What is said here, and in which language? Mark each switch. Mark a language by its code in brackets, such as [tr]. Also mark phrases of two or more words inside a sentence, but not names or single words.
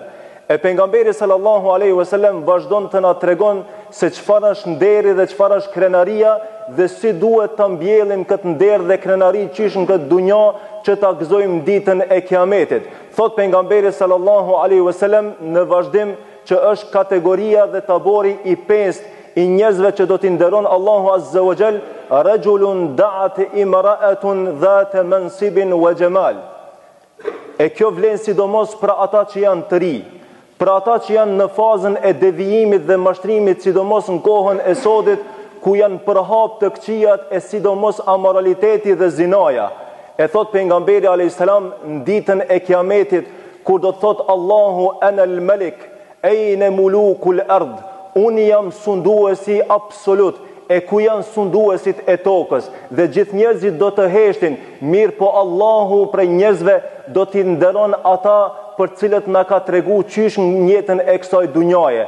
[sq] E pejgamberi [ar] صلى الله عليه وسلم [sq] vazhdon të na tregon se çfarë është nderi dhe çfarë është krenaria dhe si duhet ta mbjellim këtë nder dhe krenari qysh në këtë dunjë që ta gëzojmë ditën e kiametit. Thot pejgamberi [ar] صلى الله عليه وسلم [sq] në vazhdim që është kategoria dhe tabori I 5 I njerëzve që do t'i nderon Allahu [ar] عز وجل, رجل دعته امرأة ذات منصب وجمال. [sq] E kjo vlen sidomos për ata që janë të ri, për ata që janë në fazën e devijimit dhe mashtrimit, sidomos në kohën e sodit ku janë përhap të këqijat e sidomos amoraliteti dhe zinaja. E thot pejgamberi [ar] عليه السلام [sq] në ditën e kiametit kur do të thot Allahu [ar] أنا الملك أين ملوك الأرض, [sq] unë jam sunduesi absolut, e ku janë sunduesit e tokës, dhe gjithë njerëzit do të heshtin, mirë po Allahu prej njerëzve do t'i nderon ata për cilët na ka tregu qysh në jetën e kësaj dunjaje.